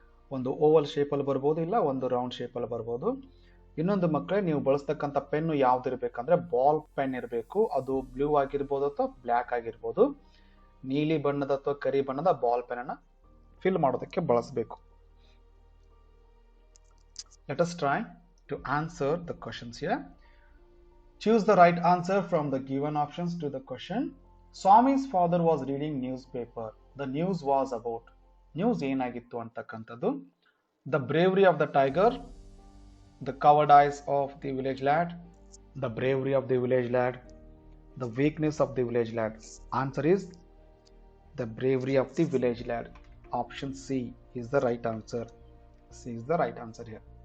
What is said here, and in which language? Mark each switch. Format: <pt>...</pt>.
<kn>ಒಂದು ಓವಲ್ ಶೇಪಲ್ಲಿ ಬರ್ಬೋದು, ಇಲ್ಲ ಒಂದು ರೌಂಡ್ ಶೇಪಲ್ಲಿ ಬರ್ಬೋದು. ಇನ್ನೊಂದು ಮಕ್ಕಳೇ, ನೀವು ಬಳಸ್ತಕ್ಕಂಥ ಪೆನ್ನು ಯಾವ್ದು ಇರಬೇಕಂದ್ರೆ ಬಾಲ್ ಪೆನ್ ಇರಬೇಕು. ಅದು ಬ್ಲೂ ಆಗಿರ್ಬೋದು ಅಥವಾ ಬ್ಲ್ಯಾಕ್ ಆಗಿರ್ಬೋದು. ನೀಲಿ ಬಣ್ಣದ ಅಥವಾ ಕರಿ ಬಣ್ಣದ ಬಾಲ್ ಪೆನ್ ಅನ್ನ ಫಿಲ್ ಮಾಡೋದಕ್ಕೆ ಬಳಸಬೇಕು.</kn> <en>Let us try to answer the questions here. Choose the right answer from the given options to the question. Swami's father was reading newspaper. The news was about.</en> <kn>News ಏನಾಗಿತ್ತು ಅಂತಕ್ಕಂಥದ್ದು.</kn> <en>The bravery of the tiger, the cowardice of the village lad, the bravery of the village lad, the weakness of the village lad. Answer is the bravery of the village lad. Option C is the right answer. C is the right answer here.</en>